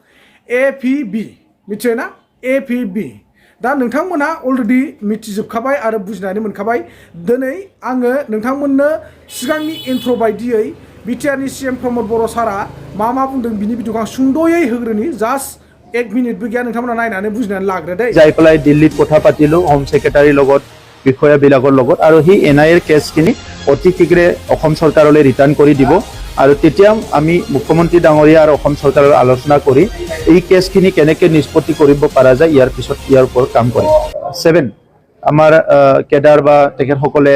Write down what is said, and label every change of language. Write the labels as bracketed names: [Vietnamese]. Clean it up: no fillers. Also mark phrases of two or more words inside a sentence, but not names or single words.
[Bodo] APB मिथियो ना APB दा नोंथांमोना अलरेडि मिथिजोबखाबाय आरो बुजिनानै मोनखाबाय दिनै आङो नोंथांमोननो सिगांनि इन्ट्र' बायदियै BTR नि CM प्रमद बर' सारा मा बुंदों बिनि भिडिअखौ आं सुंद'यै होग्रोनि जास्ट 1 मिनिटबो गैया नोंथांमोना नायनानै बुजिनानै लाग्रो दे [Assamese] যাই পেলাই দিল্লীত কথা পাতিলো [English] home secretary [Assamese] লগত বিষয়াবিলাকৰ লগত আৰু হি NIA কেছখিনি অতি শীঘ্ৰে অসম চৰকাৰলৈ ৰিটাৰ্ণ কৰি দিব আৰু তেতিয়া আমি মুখ্যমন্ত্ৰী ডাঙৰীয়া আৰু অসম চৰকাৰৰ আলোচনা কৰি এই কেছখিনি কেনেকৈ নিষ্পত্তি কৰিব পৰা যায় ইয়াৰ পিছত ইয়াৰ ওপৰত কাম কৰিম 7 আমাৰ কেডাৰ বা তেখেতসকলে